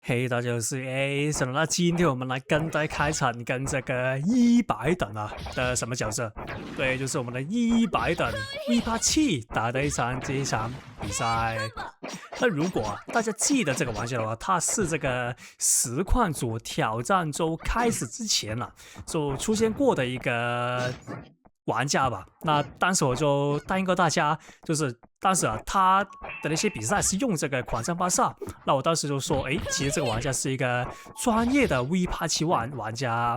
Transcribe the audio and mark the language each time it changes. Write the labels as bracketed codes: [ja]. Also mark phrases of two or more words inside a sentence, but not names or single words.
[zh] 嘿，大家好，我是 Ason。那今天我們來跟大家開場跟這個100等的什麼角色？對，就是我們的100等 V87 打的這一場比賽。那如果大家記得這個玩家的話，它是這個實況主挑戰周開始之前就出現過的一個玩家吧。那當時我就答應過大家，就是當時他的那些比賽是用這個狂戰巴薩，那我當時就說，其實這個玩家是一個專業的 V87 玩家。